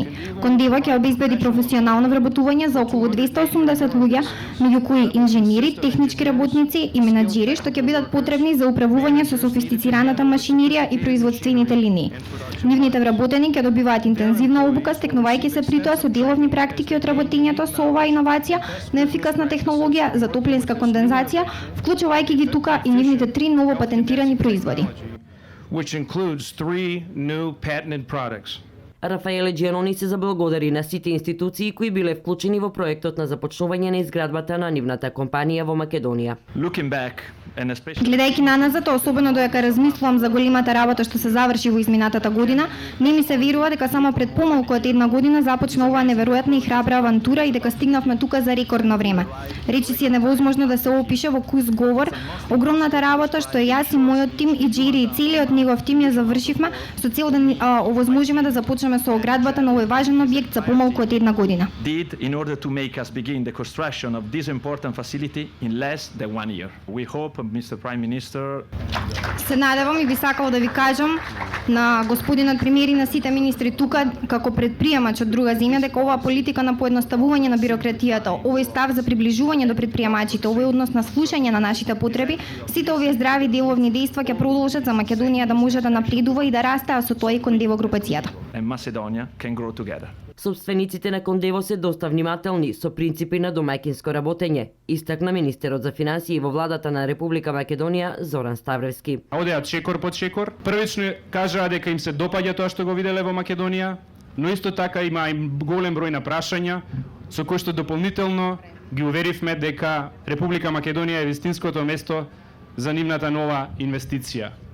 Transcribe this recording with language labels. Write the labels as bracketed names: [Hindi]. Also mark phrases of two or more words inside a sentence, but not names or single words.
[Macedonian] Кондево ќе обезбеди професионално вработување за околу 280 луѓе, меѓу кои инженери, технички работници и менаџери, што ќе бидат потребни за управување со софистицираната машинерија и производствените линии. Нивните вработени ќе добиваат интензивна обука, стекнувајќи се притоа со деловни практики од работењето со оваа иновација на ефикасна технологија за топлинска кондензација, вклучувајќи ги тука и нивните 3 ново патентирани производи. [English] Which includes 3 new patented products. [Macedonian] Рафаеле Джианони се заблагодари на сите институции кои биле вклучени во проектот на започнување на изградбата на нивната компанија во Македонија. [English] Looking back, and especially [Macedonian] Гледајќи наназад, особено додека размислувам за големата работа што се заврши во изминатата година, не ми се верува дека само пред помалку од една година започна оваа неверојатна и храбра авантура и дека стигнавме тука за рекордно време. Речиси е невозможно да се опише во кус говор огромната работа што јас и мојот тим и Джери и целиот негов тим ја завршивме со цел да овозможиме да започнеме со оградбата на овој важен објект за помалку од една година. [English] did in order to make us begin the construction of this important facility in less than 1 year. We hope, Mr. Prime Minister, [Macedonian] Се надевам и би сакал да ви кажам на господинот премиер и на сите министри тука како предприемач од друга земја дека оваа политика на поедноставување на бирократијата, овој став за приближување до предприемачите, овој однос на слушање на нашите потреби, сите овие здрави деловни дејства ќе продолжат за Македонија да може да напредува и да расте, а со тоа и Кондево групацијата. [English] and Macedonia can grow together. [Macedonian] Собствениците на Кондево се доста внимателни со принципи на домаќинско работење, истакна министерот за финансии во владата на Република Македонија Зоран Ставревски. Одеат шекор под шекор. Првично кажаа дека им се допаѓа тоа што го виделе во Македонија, но исто така има и голем број на прашања со кои што дополнително ги уверивме дека Република Македонија е вистинското место за нивната нова инвестиција.